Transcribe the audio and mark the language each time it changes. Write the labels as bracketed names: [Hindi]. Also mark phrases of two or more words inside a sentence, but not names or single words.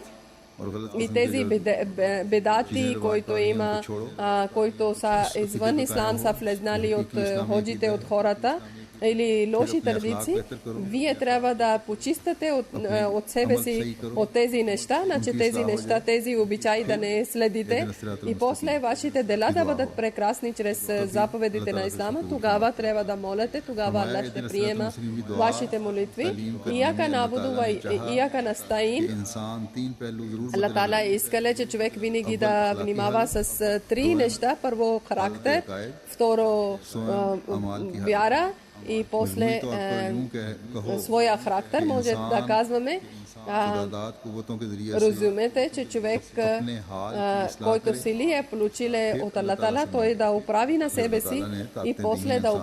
[Bulgarian] И тези бедати, които има, които са извън ислам, са влезнали от ходжите, от хората, или лоши традиции, вие трябва да почистате от себе си от тези неща, значи тези неща, тези обичаи да не следите и после вашите дела да бъдат прекрасни чрез заповедите на ислама, тогава трябва да молите, тогава Аллах ще приема вашите молитви. [Arabic] إياك نعبد وإياك نستعين. [Bulgarian] Аллах Таала искале, че човек винаги да внимава с три неща. Първо характер, второ вяра и после своя характер, може да казваме. Разумете, че човек, който сили е получил от Аллах Таала, той да оправи на себе си и после да